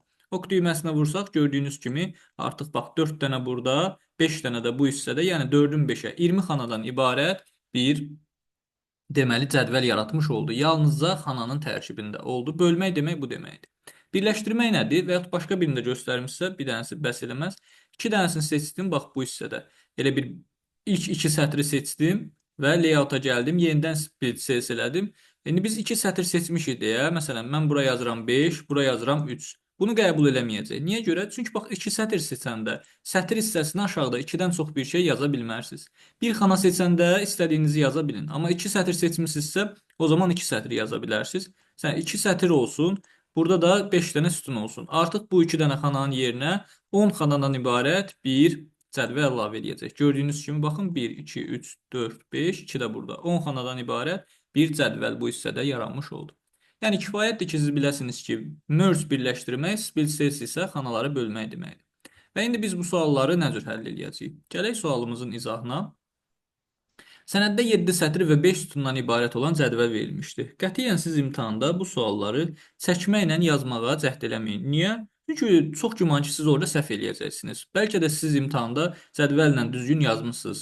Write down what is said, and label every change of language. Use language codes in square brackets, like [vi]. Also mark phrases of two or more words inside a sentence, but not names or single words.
[az] Ok düyməsinə vursaq, gördüyünüz kimi, artıq bax, 4 dənə burada, 5 dənə də bu hissədə, yəni 4-ün 5-ə 20 xanadan ibarət bir deməli cədvəl yaratmış oldu. Yalnızca xananın tərkibində oldu. Bölmək demək bu deməkdir. Birləşdirmək nədir? Və yaxud başqa birində göstərim sizə, bir dənəsi bəs eləməz. 2 dənəsini seçdim, bax bu hissədə. Elə bir ilk 2 sətri seçdim və layouta gəldim, yenidən [en] split cells [az] elədim. İndi biz 2 sətr seçmişik deyə, məsələn, mən bura yazıram 5, bura yazıram 3. Bunu qəbul eləməyəcək. Niyə görə? Çünki bax 2 sətr seçəndə sətr hissəsinə aşağıda 2-dən çox bir şey yaza bilmərsiniz. Bir xana seçəndə istədiyinizi yaza bilin. Amma 2 sətr seçmisinizsə, o zaman 2 sətr yaza bilərsiniz. Sən 2 sətr olsun, burada da 5 dənə sütun olsun. Artıq bu 2 dənə xananın yerinə 10 xanadan ibarət bir cədvəl əlavə edəcək. Gördüyünüz kimi baxın 1, 2, 3, 4, 5, 2 də burada. 10 xanadan ibarət bir cədvəl bu hissədə yaranmış oldu. Yəni kifayətdir ki, siz biləsiniz ki, merge birləşdirmək, [en] split cells [az] isə xanaları bölmək deməkdir. Və indi biz bu sualları nə cür həll edəcəyik? Gələk sualımızın izahına. Sənəddə 7 sətr və 5 sütundan ibarət olan cədvəl verilmişdi. Qətiyyən siz imtahanda bu sualları çəkməklə yazmağa cəhd eləməyin. Niyə? Çünki çox güman ki, siz orada səhv eləyəcəksiniz. Bəlkə də siz imtahanda cədvəllə düzgün yazmısınız.